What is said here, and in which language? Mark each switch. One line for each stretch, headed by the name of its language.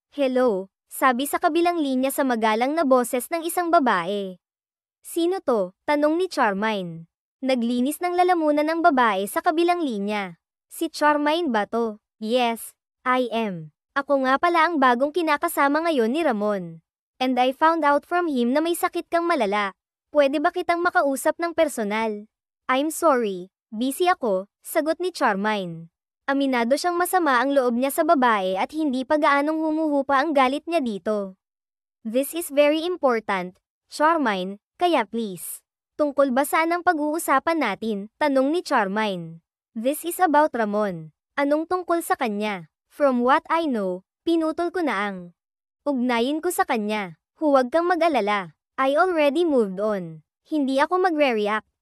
Filipino: Hello, sabi sa kabilang linya sa magalang na boses ng isang babae. Sino to? Tanong ni Charmaine. Naglinis ng lalamunan ng babae sa kabilang linya. Si Charmaine ba to?
English: Yes, I am.
Filipino: Ako nga pala ang bagong kinakasama ngayon ni Ramon.
English: And I found out from him
Filipino: na may sakit kang malala. Pwede ba kitang makausap ng personal?
English: I'm sorry,
Filipino: busy ako, sagot ni Charmaine. Aminado siyang masama ang loob niya sa babae at hindi pa gaanong humuhupa ang galit niya dito.
English: This is very important, Charmaine, kaya please.
Filipino: Tungkol ba saan ang pag-uusapan natin? Tanong ni Charmaine.
English: This is about Ramon.
Filipino: Anong tungkol sa kanya?
English: From what I know,
Filipino: pinutol ko na ang ugnayin ko sa kanya. Huwag kang mag-alala.
English: I already moved on.
Filipino: Hindi ako magre-react.